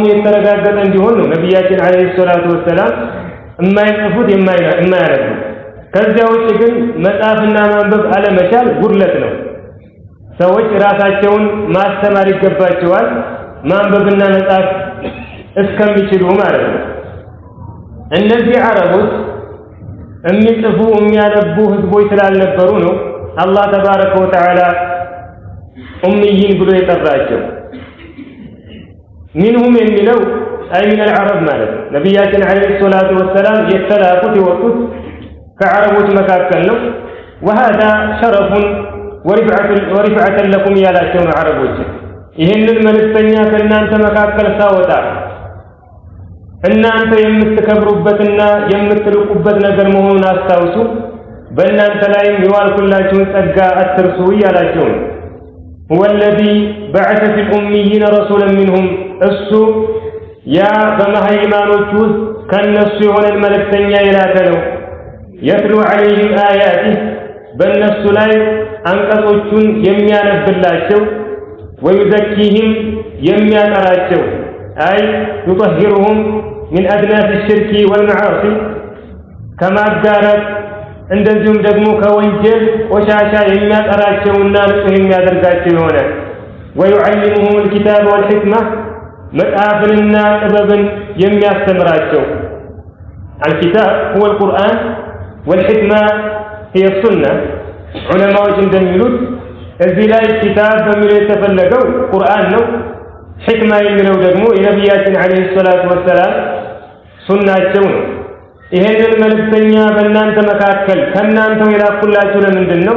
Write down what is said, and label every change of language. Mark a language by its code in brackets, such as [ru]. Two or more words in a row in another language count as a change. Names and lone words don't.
[am] የተረጋገጠ እንዲሆን ነው ነብያችን [ar] عليه الصلاة والسلام [am] የማይጽፉት የማያነቡ። ከዚያ ውጭ ግን መጻፍና ማንበብ አለመቻል ጉድለት ነው። ሰዎች ራሳቸውን ማስተማር ይገባቸዋል፣ ማንበብና መጻፍ እስከሚችሉ ማለት ነው። እነዚህ አረቦች የሚጽፉ የሚያነቡ ህዝቦች ስላልነበሩ ነው አላህ [ar] تبارك وتعالى [am] ኡምይን ብሎ የጠራቸው። ሚንሁም የሚለው [ar] أي من العرب [am] ማለት ነው። ነብያችን [ar] عليه الصلاة والسلام [am] የተላኩት የወጡት ከዓረቦች መካከል ነው። [ar] وهذا شرف ورفعة لكم [am] ያላቸው ነው ዓረቦች። ይህንን መልእክተኛ ከእናንተ መካከል ሳወጣ እናንተ የምትከብሩበትና የምትልቁበት ነገር መሆኑን አስታውሱ፣ በእናንተ ላይም የዋልኩላችሁን ጸጋ አትርሱ እያላቸው ነው። [ar] هو الذي بعث في الأميين رسولا منهم [am] እሱ ያ በመሃይማኖች ውስጥ ከነሱ የሆነ መልእክተኛ የላከ ነው። [ar] يتلو عليهم آياته [am] በእነሱ ላይ አንቀጾቹን የሚያነብላቸው ويزكيهم የሚያጠራቸው [ar] أي يطهرهم من أدناس الشرك والمعاصي [am] ከማጋራት እንደዚሁም ደግሞ ከወንጀል ቆሻሻ የሚያጠራቸውና ንጹህ የሚያደርጋቸው የሆነ [ar] ويعلمهم الكتاب والحكمة [am] መጽሐፍንና ጥበብን የሚያስተምራቸው [ar] الكتاب هو القرآن والحكمة هي السنة [am] ዑለማዎች እንደሚሉት እዚህ ላይ ኪታብ በሚለው የተፈለገው ቁርአን ነው። ሕክማ የሚለው ደግሞ የነብያችን [ar] عليه الصلاة والسلام [am] ሱናቸው ነው። ይሄንን መልእክተኛ በእናንተ መካከል ከእናንተው የላኩላችሁ ለምንድን ነው?